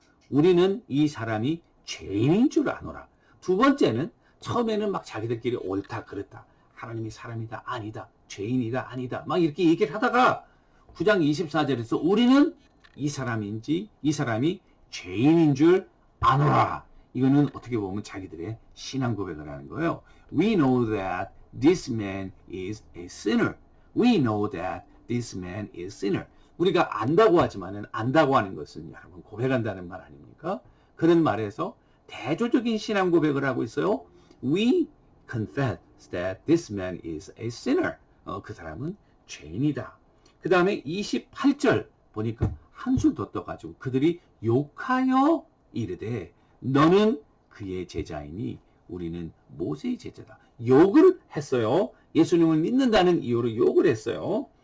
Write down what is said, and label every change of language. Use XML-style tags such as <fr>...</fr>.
<ko>우리는 이 사람이 죄인인 줄 아노라. 두 번째는 처음에는 막 자기들끼리 옳다 그렇다. 하나님이 사람이다 아니다. 죄인이다 아니다. 막 이렇게 얘기를 하다가 9장 24절에서 우리는 이 사람이 죄인인 줄 아노라. 이거는 어떻게 보면 자기들의 신앙 고백을 하는 거예요.</ko> <en>We know that this man is a sinner. We know that this man is sinner.</en> <ko>우리가 안다고 하지만은 안다고 하는 것은 여러분 고백한다는 말 아닙니까? 그런 말에서 대조적인 신앙 고백을 하고 있어요.</ko> <en>We confess that this man is a sinner.</en> <ko>그 사람은 죄인이다. 그 다음에 28절 보니까 한술 더 떠가지고 그들이 욕하여 이르되 너는 그의 제자이니 우리는 모세의 제자다. 욕을 했어요. 예수님을 믿는다는 이유로 욕을 했어요.</ko>